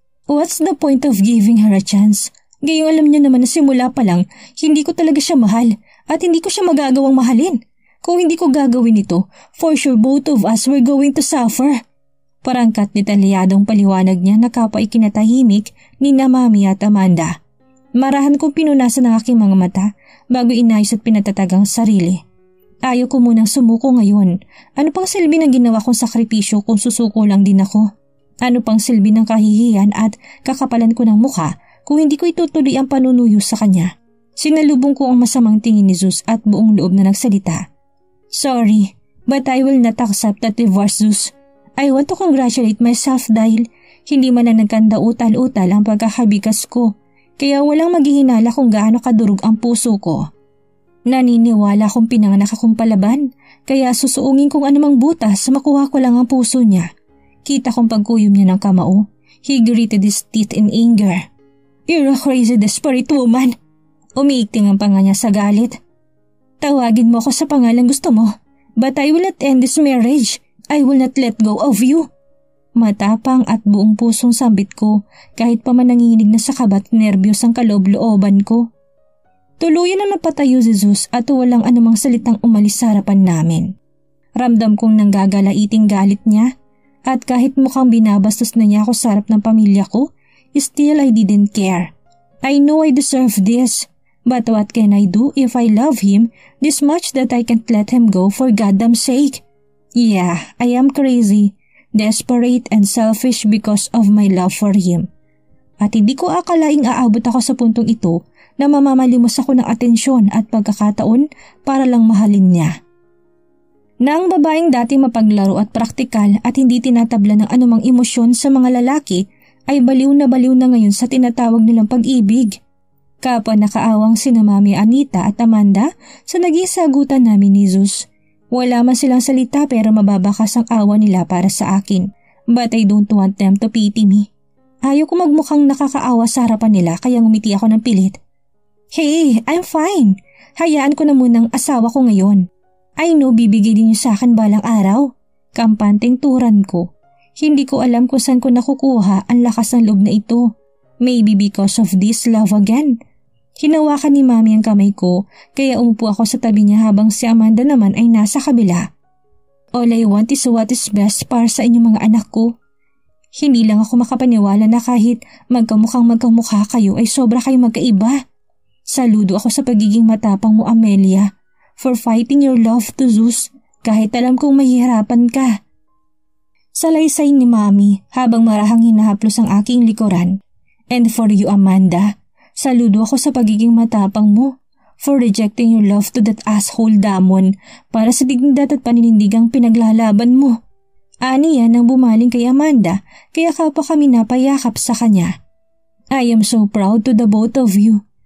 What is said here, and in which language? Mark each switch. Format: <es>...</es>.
<en>What's the point of giving her a chance?</en> <tl>Gayong alam niya naman na simula pa lang, hindi ko talaga siya mahal at hindi ko siya magagawang mahalin. Kung hindi ko gagawin ito,</tl> <en>for sure both of us were going to suffer.</en> <tl>Parangkat detalyadong paliwanag niya na kapwa ikinatahimik ni Mami at Amanda. Marahan kong pinunasan ang aking mga mata bago inayos at pinatatagang sarili. Ayaw ko munang sumuko ngayon. Ano pang silbi ng ginawa kong sakripisyo kung susuko lang din ako? Ano pang silbi ng kahihiyan at kakapalan ko ng mukha kung hindi ko itutuloy ang panunuyo sa kanya? Sinalubong ko ang masamang tingin ni Zeus at buong loob na nagsalita.</tl> <en>Sorry, but I will not accept that divorce, Zeus. I want to congratulate myself</en> <tl>dahil hindi man na nagkanda-utal-utal ang pagkakabigas ko, kaya walang maghihinala kung gaano kadurog ang puso ko. Naniniwala kong pinanganak akong palaban, kaya susuungin kong anumang butas makuha ko lang ang puso niya. Kita kong pagkuyom niya ng kamao.</tl> <en>He gritted his teeth in anger. You're a crazy, desperate woman.</en> <tl>Umiikting ang panga niya sa galit. Tawagin mo ako sa pangalang gusto mo,</tl> <en>but I will not end this marriage. I will not let go of you.</en> <tl>Matapang at buong pusong sambit ko kahit pa man nanginginig na sa kabat nerbiyos ang kaloob-looban ko. Tuluyan na napatayo si Zeus at walang anumang salitang umalis sa harapan namin. Ramdam kong nanggagalaiting galit niya at kahit mukhang binabastos na niya ako sa harap ng pamilya ko,</tl> <en>still I didn't care. I know I deserve this, but what can I do if I love him this much that I can't let him go for goddamn sake? Yeah, I am crazy, desperate and selfish because of my love for him.</en> <tl>At hindi ko akalaing aabot ako sa puntong ito na mamamalimos ako ng atensyon at pagkakataon para lang mahalin niya. Na ang babaeng dating mapaglaro at praktikal at hindi tinatabla ng anumang emosyon sa mga lalaki ay baliw na ngayon sa tinatawag nilang pag-ibig. Kapwa nakaawang sina Mami Anita at Amanda sa naging sagutan namin ni Zeus. Wala man silang salita pero mababakas ang awa nila para sa akin,</tl> <en>but I don't want them to pity me.</en> <tl>Ayaw ko magmukhang nakakaawa sa harapan nila kaya ngumiti ako ng pilit.</tl> <en>Hey, I'm fine.</en> <tl>Hayaan ko na munang asawa ko ngayon.</tl> <en>I know</en> <tl>bibigay din niyo sa akin balang araw. Kampanteng turan ko. Hindi ko alam kung saan ko nakukuha ang lakas ng loob na ito.</tl> <en>Maybe because of this love again.</en> <tl>Hinawakan ni Mami ang kamay ko kaya umupo ako sa tabi niya habang si Amanda naman ay nasa kabila.</tl> <en>All I want is what is best</en> <tl>para sa inyong mga anak ko. Hindi lang ako makapaniwala na kahit magkamukha kayo ay sobra kayong magkaiba. Saludo ako sa pagiging matapang mo, Amelia,</tl> <en>for fighting your love to Zeus</en> <tl>kahit alam kong mahihirapan ka. Salaysay ni Mami habang marahang hinahaplos ang aking likuran.</tl> <en>And for you,</en> <tl>Amanda, saludo ako sa pagiging matapang mo</tl> <en>for rejecting your love to that asshole</en> <tl>Damon para sa dignidad at paninindigang pinaglalaban mo. Ani yan ang bumaling kay Amanda kaya kapwa kami napayakap sa kanya.</tl> <en>I am so proud to the both of you.</en>